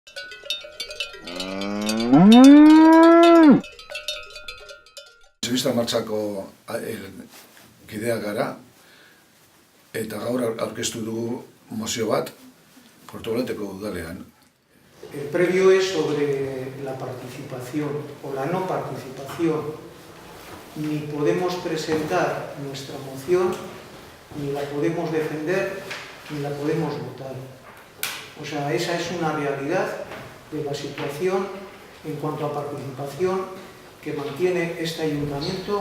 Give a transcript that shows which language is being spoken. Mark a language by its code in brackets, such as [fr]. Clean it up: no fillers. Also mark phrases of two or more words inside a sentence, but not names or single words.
[eu] Pensionista martxako kideak gara, eta gaur aurkeztu dugu mozio bat Portugaleteko udalean. [es] El previo es sobre la participación o la no participación. Ni podemos presentar nuestra moción, ni la podemos defender, ni la podemos votar. O sea, esa es una realidad de la situación en cuanto a participación que mantiene este ayuntamiento.